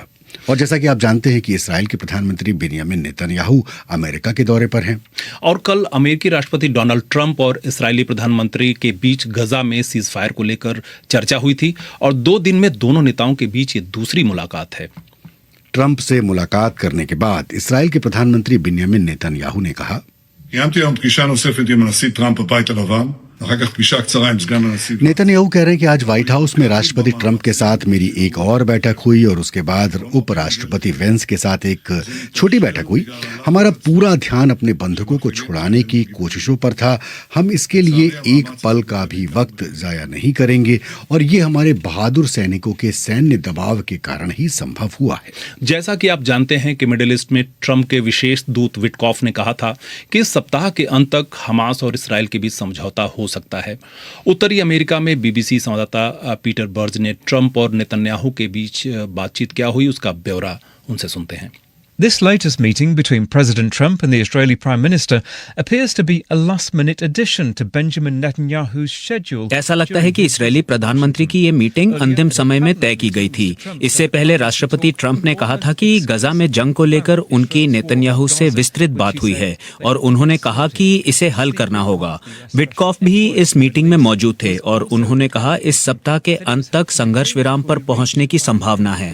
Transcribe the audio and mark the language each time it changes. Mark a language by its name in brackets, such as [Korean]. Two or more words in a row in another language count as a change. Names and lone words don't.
[Hindi] और जैसा कि आप जानते हैं कि इसराइल के प्रधानमंत्री बिन्यामिन नेतन्याहू अमेरिका के दौरे पर हैं और कल अमेरिकी राष्ट्रपति डोनाल्ड ट्रंप और इस्राएली प्रधानमंत्री के बीच गजा में [English] cease fire [Hindi] को लेकर चर्चा हुई थी और 2 दिन में दोनों नेताओं के बीच ये दूसरी मुलाकात है। ट्रंप से मुलाकात करने के बाद इसराइल के प्रधानमंत्री बिन्यामिन नेतन्याहू ने कहा, [Hebrew] קיימתי היום פגישה נוספת עם הנשיא טראמפ בבית הלבן, אחר כך פגישה קצרה עם סגן הנשיא ואנס. [Hindi] नेतन्याहू कह रहे हैं कि आज व्हाइट हाउस में राष्ट्रपति ट्रंप के साथ मेरी एक और बैठक हुई और उसके बाद उपराष्ट्रपति वेंस के साथ एक छोटी बैठक हुई। हमारा पूरा ध्यान अपने बंधकों को छुड़ाने की कोशिशों पर था। हम इसके लिए एक पल का भी वक्त जाया नहीं करेंगे और ये हमारे बहादुर सैनिकों के सैन्य दबाव के कारण ही संभव हुआ है। जैसा कि आप जानते हैं कि मिडिल ईस्ट में ट्रंप के विशेष दूत विटकॉफ ने कहा था कि इस सप्ताह के अंत तक हमास और इसराइल के बीच समझौता हो सकता है। उत्तरी अमेरिका में बीबीसी संवाददाता पीटर बर्ज ने ट्रंप और नेतन्याहू के बीच बातचीत क्या हुई उसका ब्यौरा उनसे सुनते हैं। [English] This latest meeting between President Trump and the Israeli Prime Minister appears to be a last-minute addition to Benjamin Netanyahu's schedule. [Hindi] ऐसा लगता है कि इस्राएली प्रधानमंत्री की ये मीटिंग अंतिम समय में तय की गई थी। इससे पहले राष्ट्रपति ट्रंप ने कहा था कि गजा में जंग को लेकर उनकी नेतन्याहू से विस्तृत बात हुई है और उन्होंने कहा कि इसे हल करना होगा। विटकॉफ भी इस मीटिंग में मौजूद थे और उन्होंने कहा इस सप्ताह के अंत तक संघर्ष विराम पर पहुंचने की संभावना है।